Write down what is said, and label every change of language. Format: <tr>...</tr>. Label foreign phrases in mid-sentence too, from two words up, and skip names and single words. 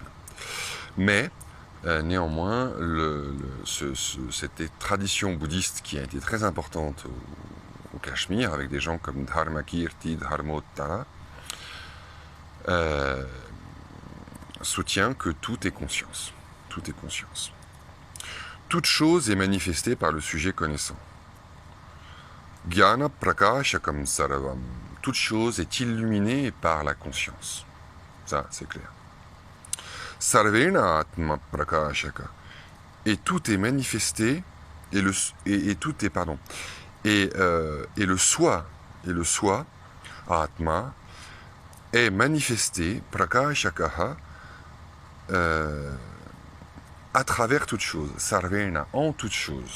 <fr>Mais, néanmoins, cette tradition bouddhiste qui a été très importante au Cachemire, avec des gens comme Dharmakirti, Dharmottara, soutient que tout est conscience. Tout est conscience. Toute chose est manifestée par le sujet connaissant.</fr> <sa>ज्ञान प्रकाशकम् सर्वम्.</sa> <fr>Toute chose est illuminée par la conscience. Ça, c'est clair.</fr> <sa>सर्वेण आत्म प्रकाशक.</sa> <fr>Et tout est manifesté, et tout est, pardon, et le soi, atma, est manifesté, prakashakaha, à travers toute chose, sarvena, en toute chose.</fr>